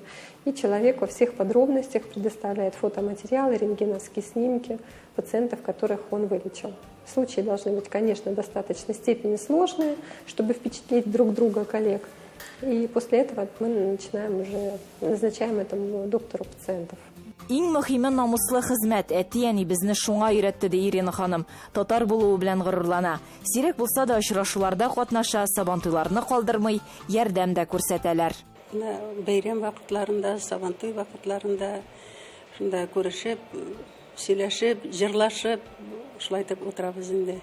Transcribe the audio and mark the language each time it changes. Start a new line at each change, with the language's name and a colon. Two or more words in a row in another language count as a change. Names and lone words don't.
Russian: И человек во всех подробностях предоставляет фотоматериалы, рентгеновские снимки пациентов, которых он вылечил. Случаи должны быть, конечно, в достаточной степени сложные, чтобы впечатлить друг друга, коллег. И после этого мы назначаем этому доктору пациентов.
Tatar: Иң мөһиме намуслы хезмәт. Әти-әни безне шуңа өйрәтте, ди Ирина ханым. Татар булуы белән горурлана. Сирәк булса да очрашуларда катнаша, сабантуйларны калдырмый, ярдәм дә күрсәтәләр. Бәйрәм вакытларында, сабантуй вакытларында шунда күрешеп, сөйләшеп, җырлашып, шулай итеп утырабыз инде.